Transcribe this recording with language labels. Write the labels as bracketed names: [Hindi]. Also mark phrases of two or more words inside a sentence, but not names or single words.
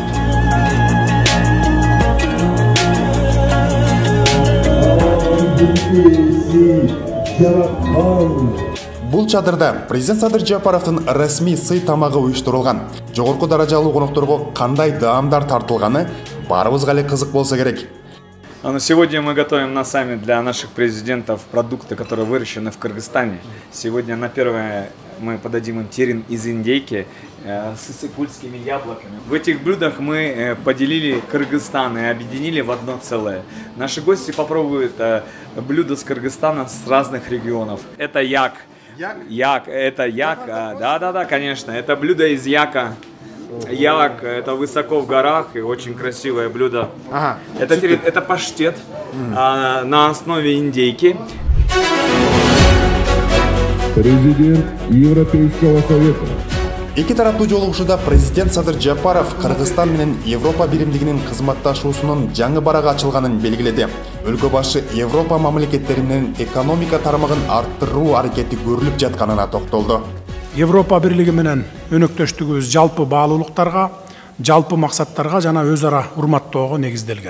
[Kyrgyz] Бул чатырда президент Садыр Жапаровдун расмий сый тамагы уюштурулган. Жогорку даражалуу конокторго кандай даамдар тартылганы баарыбызга эле кызык болсо керек. [Russian] Сегодня мы готовим на саммит для наших президентов продукты, которые выращены в Кыргызстане. Сегодня на первое мы подадим им терин из индейки с иссык-кульскими яблоками. В этих блюдах мы поделили Кыргызстан и объединили в одно целое. Наши гости попробуют блюда с Кыргызстана с разных регионов. Это як. Это як. Да, конечно. Это блюдо из яка. Як, это высоко в горах и очень красивое блюдо. Это паштет на основе индейки. Президент Европейского совета. [Kyrgyz] Эки тараптуу жолугушууда президент Садыр Жапаров Кыргызстан менен Европа биримдигинин кызматташуусунун жаңы баракы ачылганын белгиледи. Өлкө башы Европа мамлекеттери менен экономика тармагын арттыруу аракети көрүлүп жатканына токтолду. Европа бирлиги менен өнөктөштүгүбүз жалпы баалуулуктарга, жалпы максаттарга жана өз ара урматтоого негизделген.